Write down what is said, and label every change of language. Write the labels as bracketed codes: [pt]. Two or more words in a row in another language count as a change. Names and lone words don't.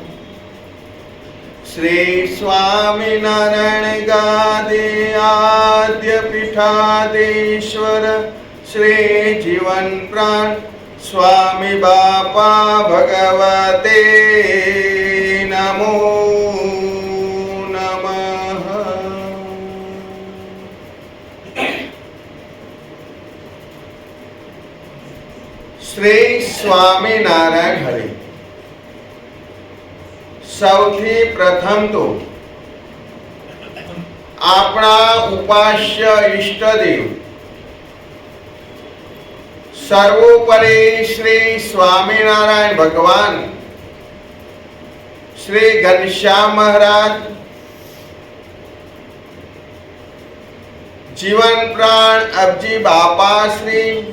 [sa] श्री स्वामीनारायण गादी आद्य पीठाधीश्वर श्री जीवन प्राण स्वामी बापा भगवते नमो नमः। श्री स्वामीनारायण हरि। [gu] સૌથી પ્રથમ તો આપણા ઉપાસ્ય ઈષ્ટદેવ સર્વોપરી શ્રી સ્વામિનારાયણ ભગવાન, શ્રી ઘનશ્યામ મહારાજ, જીવન પ્રાણ અબજી બાપાશ્રી,